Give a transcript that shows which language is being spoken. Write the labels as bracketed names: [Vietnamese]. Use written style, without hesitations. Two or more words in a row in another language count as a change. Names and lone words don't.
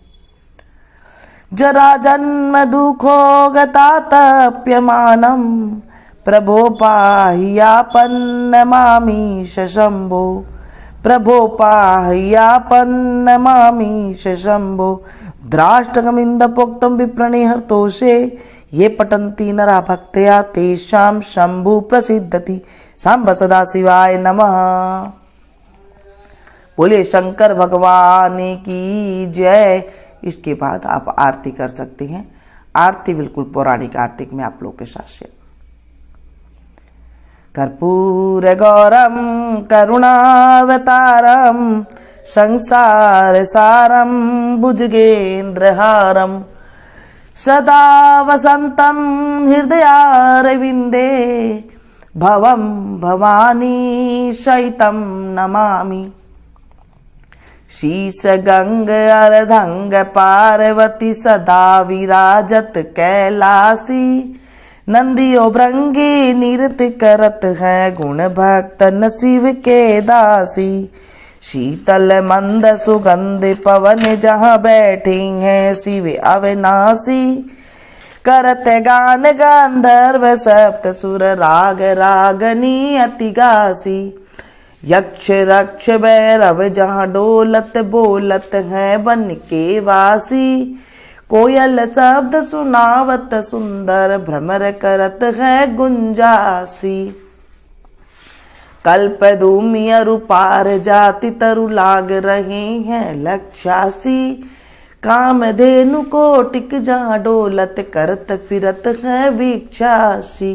[Sanskrit] जरा जन्म दुखो गतातप्यमानम प्रभो पाह्यापन्नमामि शंभो प्रभो पाह्यापन्नमामि शंभो द्राष्टकमिन्दपोक्तं विप्रणिहर्तोषे ये पठन्ति नरा भक्त्या तेषां शंभु प्रसिद्धति सांब सदा शिवाय नमः। [Hindi] बोले शंकर भगवान की जय। इसके बाद आप आरती कर सकती हैं। आरती बिल्कुल पौराणिक आरती में आप लोग के साथ शेयर। [Sanskrit] कर्पूर गौरम करुणावतारम संसार सारम भुजगेन्द्रहारम सदा वसंतम हृदयारविंदे भवम भवानी सहितं नमामि। [Hindi] शीश गंग अर्धंग पार्वती सदा विराजत कैलासी नंदियो भृंगी नृत्य करत है गुण भक्त नसीब के दासी। शीतल मंद सुगंध पवन जहाँ बैठी हैं शिव अविनाशी करत गान गांधर्व सप्त सुर राग रागनी अति गासी। यक्ष रक्ष भैरव जहाँ डोलत बोलत है बन के वासी कोयल शब्द सुनावत सुंदर भ्रमर करत है गुंजासी। कल्प दूमि अरु पार जाति तरु लाग रहे हैं लक्षासी कामधेनु कोटिक जहाँ डोलत करत फिरत है वीक्षासी।